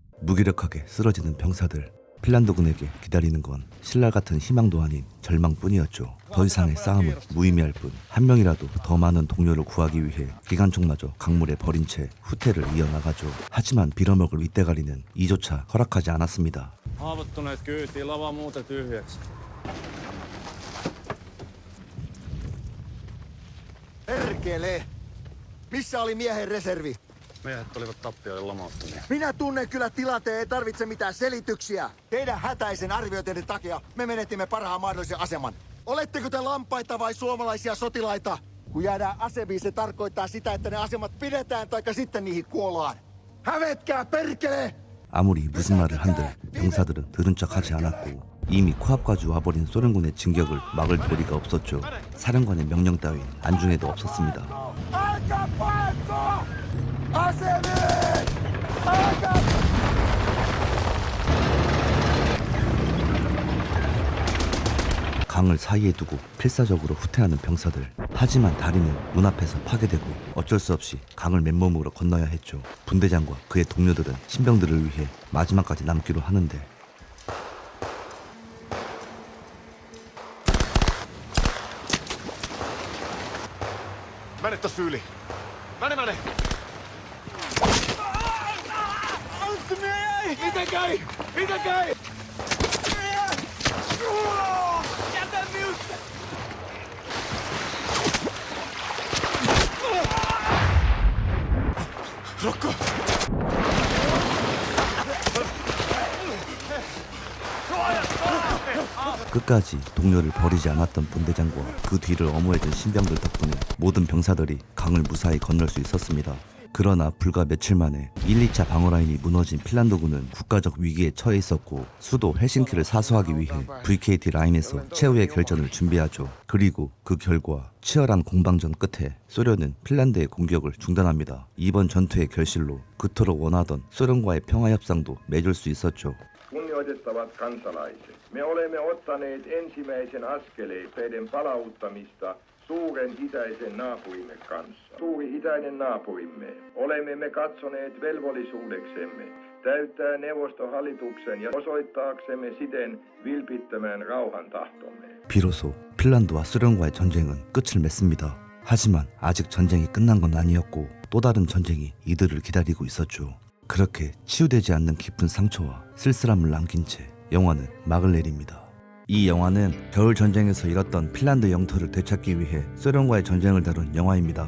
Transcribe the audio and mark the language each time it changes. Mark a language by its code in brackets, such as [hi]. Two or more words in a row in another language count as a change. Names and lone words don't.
[ko] 무기력하게 쓰러지는 병사들. 핀란드군에게 기다리는 건 신랄 같은 희망도 아닌 절망뿐이었죠. 더 이상의 싸움은 무의미할 뿐 한 명이라도 더 많은 동료를 구하기 위해 기관총마저 강물에 버린 채 후퇴를 이어나가죠. 하지만 빌어먹을 윗대가리는 이조차 허락하지 않았습니다. [fi] Haavoittuneet kyytiin, lava muuten tyhjäksi. Perkele! Missä oli miehen reservi? Miehet olivat tappioiden lomauttamia. Minä tunnen kyllä tilanteen, ei tarvitse mitään selityksiä. Teidän hätäisen arviointienne takia me menetimme parhaan mahdollisen aseman. Oletteko te lampaita vai suomalaisia sotilaita? Kun jäädään aseviin, se tarkoittaa sitä, että ne asemat pidetään taikka sitten niihin kuollaan. Hävetkää, perkele! [ko] 아무리 무슨 말을 한들 병사들은 들은 척하지 않았고 이미 코앞까지 와버린 소련군의 진격을 막을 도리가 없었죠. 사령관의 명령 따윈 안중에도 없었습니다. [fi] Aika paikko! Aseviin! Aika! [ko] 강을 사이에 두고 필사적으로 후퇴하는 병사들. 하지만 다리는 눈앞에서 파괴되고 어쩔 수 없이 강을 맨몸으로 건너야 했죠. 분대장과 그의 동료들은 신병들을 위해 마지막까지 남기로 하는데 [fi] Mene tossa yli. Mene! Miten käy? Jätä minut! Rokko! [ko] 끝까지 동료를 버리지 않았던 분대장과 그 뒤를 엄호해준 신병들 덕분에 모든 병사들이 강을 무사히 건널 수 있었습니다. 그러나 불과 며칠 만에 1, 2차 방어라인이 무너진 핀란드군은 국가적 위기에 처해 있었고 수도 헬싱키를 사수하기 위해 VKT 라인에서 최후의 결전을 준비하죠. 그리고 그 결과 치열한 공방전 끝에 소련은 핀란드의 공격을 중단합니다. 이번 전투의 결실로 그토록 원하던 소련과의 평화협상도 맺을 수 있었죠. [fi] Kunnioitettavat kansalaiset, me olemme ottaneet ensimmäisen askeleen teidän palauttamista suuren itäisen naapurimme kanssa. Suuri itäinen naapurimme. Olemme me katsoneet velvollisuudeksemme täyttää neuvostohallituksen ja osoittaaksemme siten vilpittömän rauhan tahtomme. [ko] 비로소 핀란드와 소련과의 전쟁은 끝을 맺습니다. 하지만 아직 전쟁이 끝난 건 아니었고 또 다른 전쟁이 이들을 기다리고 있었죠. 그렇게 치유되지 않는 깊은 상처와 쓸쓸함을 남긴 채 영화는 막을 내립니다. 이 영화는 겨울 전쟁에서 잃었던 핀란드 영토를 되찾기 위해 소련과의 전쟁을 다룬 영화입니다.